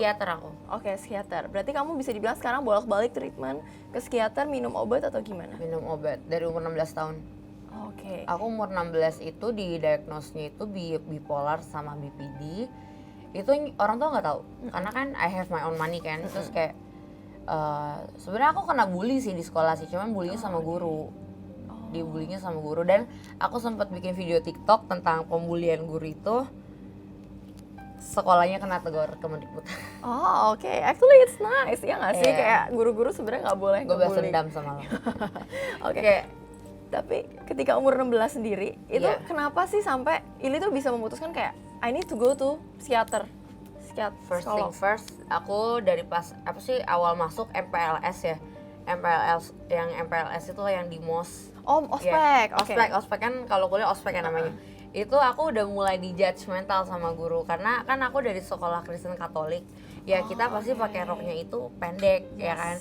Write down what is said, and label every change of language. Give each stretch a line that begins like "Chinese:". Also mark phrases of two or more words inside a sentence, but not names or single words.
Indonesian: Psikiater aku. Oke, psikiater. Berarti kamu bisa dibilang sekarang bolak-balik treatment ke psikiater, minum obat atau gimana? Minum obat dari umur 16 tahun. Oke. Aku umur 16 itu didiagnosnya itu bipolar sama BPD. Itu orang tua nggak tahu. Karena kan
English: I have my own money
Indonesian: kan. Terus kayak sebenarnya aku kena bully sih di sekolah sih, cuman bullynya sama guru. Dibulinya sama guru, dan aku sempat bikin video TikTok tentang pembulian guru itu. Sekolahnya kena tegur Kemendikbud. Oh, oke.
English: Actually it's nice,
Indonesian: ya nggak sih? Iya. Kayak guru-guru sebenarnya nggak boleh Gue balas ngebully. dendam sama lo. Oke. Kayak Tapi ketika umur 16 sendiri, itu Iya. kenapa sih sampai Ili tuh bisa memutuskan kayak
English: I need to go to
Indonesian: psikiater?
English: first
Indonesian: Psikolog.
English: thing first,
Indonesian: aku dari pas apa sih awal masuk MPLS ya. MPLS itu yang di MOS. Oh, ospek. Ya, Oke. ospek kan kalau kuliah ospek kan namanya. Itu aku udah mulai di judgmental sama guru karena kan aku dari sekolah Kristen Katolik. Ya kita pasti pakai roknya itu pendek ya kan.